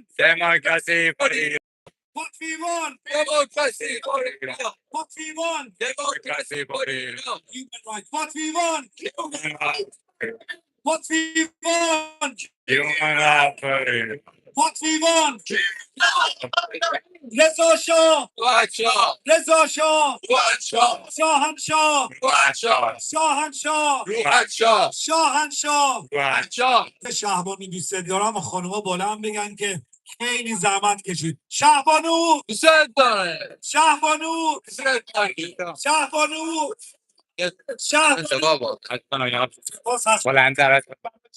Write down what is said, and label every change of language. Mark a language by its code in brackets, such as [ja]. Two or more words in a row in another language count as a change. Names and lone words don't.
[en] Democracy for Iran. What we want. Democracy for Iran. What we want. Democracy for Iran. Human rights. What we want. Human rights. What we want. Human rights for Iran. What we want. Reza Shah. Watcha. Reza Shah. Watcha. Shahanshah. Watcha. Shahanshah. Watcha. شاهنشاه. Watcha. [fa] شهبانو دوست دارم و خانوما بالا هم بگن که خیلی زحمت کشید. شهبانو. دوست داره. شهبانو. دوست داره. شهبانو. شهبانو. بابا. باز هست. بلندتر از